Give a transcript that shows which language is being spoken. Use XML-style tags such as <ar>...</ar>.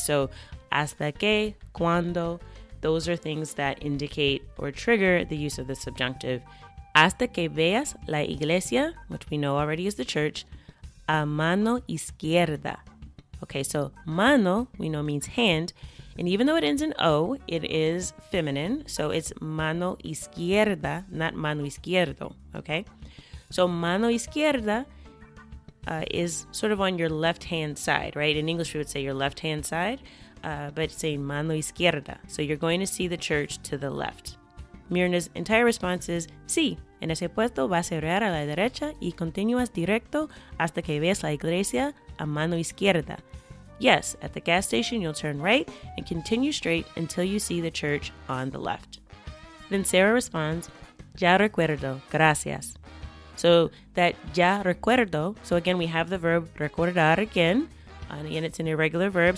<en>So</en> <es>hasta que,</es> <en>cuando, those are things that indicate or trigger the use of the subjunctive.</en> <es>Hasta que veas la iglesia,</es> <en>which we know already is the church,</en> <es>a mano izquierda.</es> <en>Okay, so mano, we know means hand. And even though it ends in O, it is feminine. So it's</en> <es>mano izquierda,</es> <en>not</en> <es>mano izquierdo.</es> <en>Okay, so</en> <es>mano izquierda</es> <en>is sort of on your left-hand side, right? In English, we would say your left-hand side, but it's saying</en> <es>mano izquierda.</es> <en>So you're going to see the church to the left. Mirna's entire response is,</en> <es>sí, en ese puesto vas a girar a la derecha y continúas directo hasta que veas la iglesia a mano izquierda.</es> <en>Yes, at the gas station, you'll turn right and continue straight until you see the church on the left. Then Sarah responds,</en> <es>ya recuerdo, gracias.</es> <en>So that</en> <es>ya recuerdo,</es> <en>so again, we have the verb recordar again, and again, it's an irregular verb.</en>